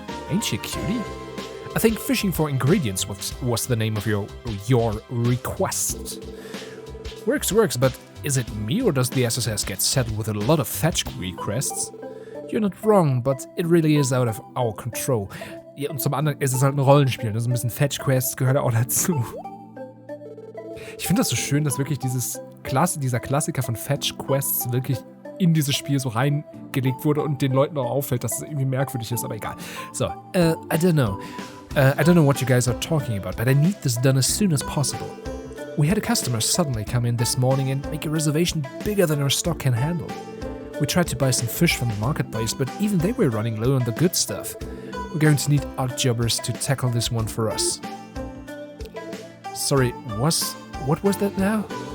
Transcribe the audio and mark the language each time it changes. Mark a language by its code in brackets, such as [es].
[en] Ain't she cutie? I think fishing for ingredients was the name of your request. Works, but is it me or does the SSS get saddled with a lot of fetch requests? You're not wrong, but it really is out of our control. [de] Ja, und zum anderen ist es halt ein Rollenspiel, also ein bisschen Fetch-Quests gehört auch dazu. Ich finde das so schön, dass wirklich dieser Klassiker von Fetch-Quests wirklich in dieses Spiel so reingelegt wurde und den Leuten auch auffällt, dass es irgendwie merkwürdig ist, aber egal. [en] So, I don't know. I don't know what you guys are talking about, but I need this done as soon as possible. We had a customer suddenly come in this morning and make a reservation bigger than our stock can handle. We tried to buy some fish from the marketplace, but even they were running low on the good stuff. We're going to need odd jobbers to tackle this one for us. Sorry, what was that now?